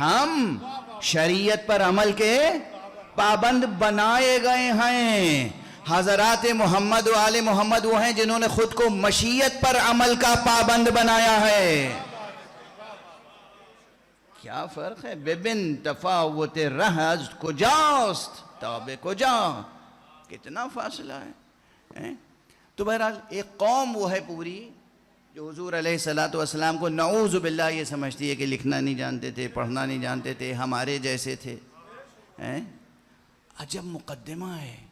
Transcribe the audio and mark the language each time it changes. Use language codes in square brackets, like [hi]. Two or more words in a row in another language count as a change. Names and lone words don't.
[ur] ہم شریعت پر عمل کے پابند بنائے گئے ہیں. حضرات محمد و آل محمد وہ ہیں جنہوں نے خود کو مشیت پر عمل کا پابند بنایا ہے. کیا فرق ہے؟ [fa] ببن تفاوت رہز کجاست تاب کجا، [ur] کتنا فاصلہ ہے. تو بہرحال ایک قوم وہ ہے پوری جو حضور علیہ السلام کو نعوذ باللہ یہ سمجھتی ہے کہ لکھنا نہیں جانتے تھے، پڑھنا نہیں جانتے تھے، ہمارے جیسے تھے. عجب مقدمہ ہے.